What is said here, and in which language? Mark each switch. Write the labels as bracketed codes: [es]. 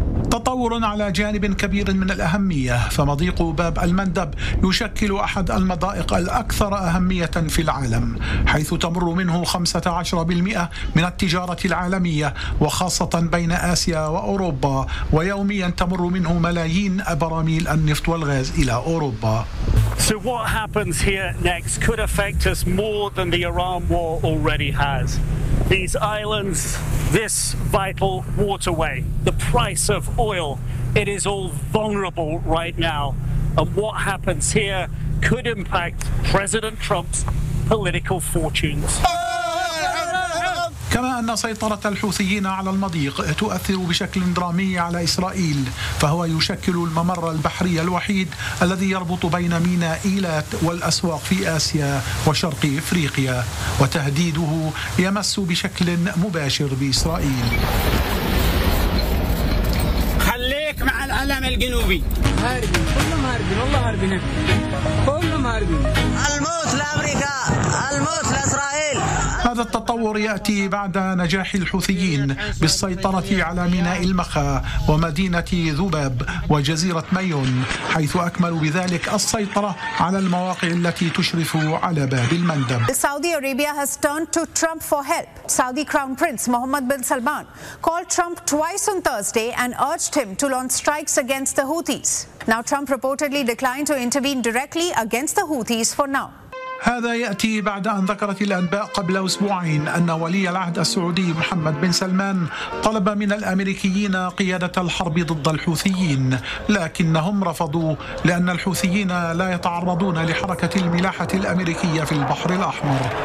[ar] تطور على جانب كبير من الأهمية، فمضيق باب المندب يشكل أحد المضائق الأكثر أهمية في العالم، حيث تمر منه 15% من التجارة العالمية وخاصة بين آسيا وأوروبا، ويوميا تمر منه ملايين براميل النفط والغاز إلى أوروبا. [en] So what happens here next could affect us more than the Iran war already has. These islands, this vital waterway, the price of oil, it is all vulnerable right now. And what happens here could impact President Trump's political fortunes. [ar] كما أن سيطرة الحوثيين على المضيق تؤثر بشكل درامي على إسرائيل، فهو يشكل الممر البحري الوحيد الذي يربط بين ميناء إيلات والأسواق في آسيا وشرق إفريقيا، وتهديده يمس بشكل مباشر بإسرائيل. الجنوبي. هاربين كلهم، هاربين والله، هاربين كلهم، هاربين. الموت لأمريكا، الموت لإسرائيل. هذا التطور يأتي بعد نجاح الحوثيين بالسيطرة على ميناء المخا ومدينة ذباب وجزيرة مايون، حيث أكملوا بذلك السيطرة على المواقع التي تشرف على باب المندب. [en] Saudi Arabia has turned to Trump for help. Saudi Crown Prince Mohammed bin Salman called Trump twice on Thursday and urged him to launch strikes against the Houthis. Now Trump reportedly declined to intervene directly against the Houthis for now. [ar] هذا يأتي بعد أن ذكرت الأنباء قبل أسبوعين أن ولي العهد السعودي محمد بن سلمان طلب من الأمريكيين قيادة الحرب ضد الحوثيين، لكنهم رفضوا لأن الحوثيين لا يتعرضون لحركة الملاحة الأمريكية في البحر الأحمر.